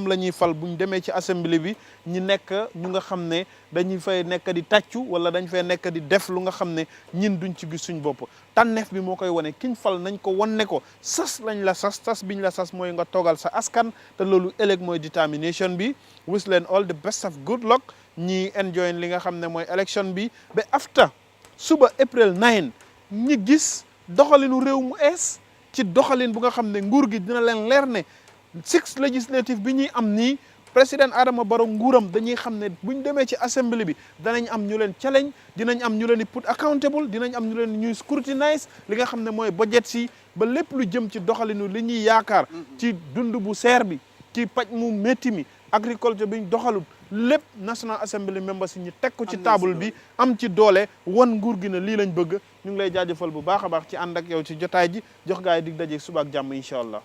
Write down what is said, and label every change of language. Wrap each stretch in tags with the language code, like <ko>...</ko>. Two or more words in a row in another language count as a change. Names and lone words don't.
<wo>la ñuy fal buñ demee ci assemblée bi ñi nekk ñu nga xam ne dañuy fay nekk di tàccu wala dañ fay nekk di def lu nga xam ne ñin duñ ci gis suñ bopp tànneef bi moo koy wane kiñ fal nañ ko wan ne ko sas lañ la sas biñ la sas mooy nga toogal sa askan te loolu ëllëg mooy determination bi wish leen</wo> <en>all the best of good luck</en> <wo>ñi enjoy li nga xam ne mooy election bi ba after suba April 9 ñi gis doxalinu réew mu ees ci doxalin bu nga xam ne nguur gi dina leen leer ne 6 législative bi ñuy am nii président Adama Barrow nguuram dañuy xam ne buñ demee ci assemblée bi danañ am ñu leen challenge dinañ am ñu leen di</wo> <en>put accountable</en> <wo>dinañ am ñu leen ñuy scrutinize li nga xam ne mooy budget si ba lépp lu jëm ci doxalinu li ñuy yaakaar ci dund bu seer bi ci paj mu métti mi agriculture biñ doxalut lépp</wo> <en>National Assembly members</en> <wo>yi ñu teg ko ci table bi am ci doole wan nguur gi ne lii lañ bëgg ñu ngi lay jaajëfal bu baax a baax ci ànd ak yow ci jotaay ji jox gaa yi dig daje suba ak jàmm</wo> <ar>إن شاء الله.</ar>